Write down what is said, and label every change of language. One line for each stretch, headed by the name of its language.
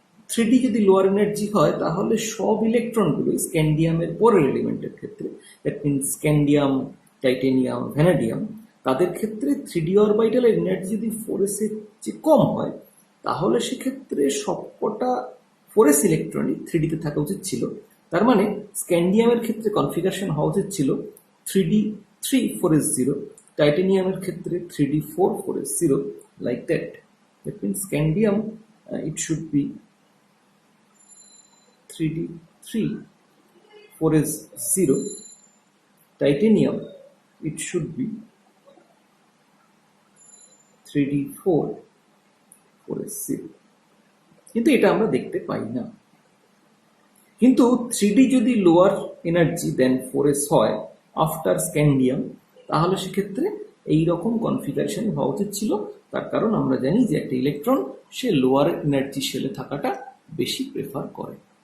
Bangla: 3D যদি lower energy হয়, তাহলে সব ইলেকট্রনগুলো স্ক্যান্ডিয়ামের পরের এলিমেন্টের ক্ষেত্রে, that means scandium, titanium, vanadium, তাদের ক্ষেত্রে 3D অরবিটালের এনার্জি যদি 4s এর চেয়ে কম হয়, তাহলে সেক্ষেত্রে সবকটা 4s ইলেকট্রনই 3D তে থাকা উচিত ছিল। তার মানে স্ক্যান্ডিয়ামের ক্ষেত্রে কনফিগারেশন হওয়া উচিত ছিল 3D 3 4s 0, টাইটেনিয়ামের ক্ষেত্রে 3D 4 4s 0,
English: Like that. That means scandium it should be 3D 3 4s 0, titanium it should be 3D 4 4s 0।
Bangla: কিন্তু এটা আমরা দেখতে পাই না। কিন্তু 3D যদি লোয়ার এনার্জি দেন 4s হয় আফটার স্ক্যান্ডিয়াম, তাহলে সেক্ষেত্রে এইরকম কনফিগারেশন হওয়া উচিত ছিল। তার কারণ আমরা জানি যে একটা ইলেকট্রন সে লোয়ার এনার্জি শেলে থাকাটা বেশি প্রেফার করে।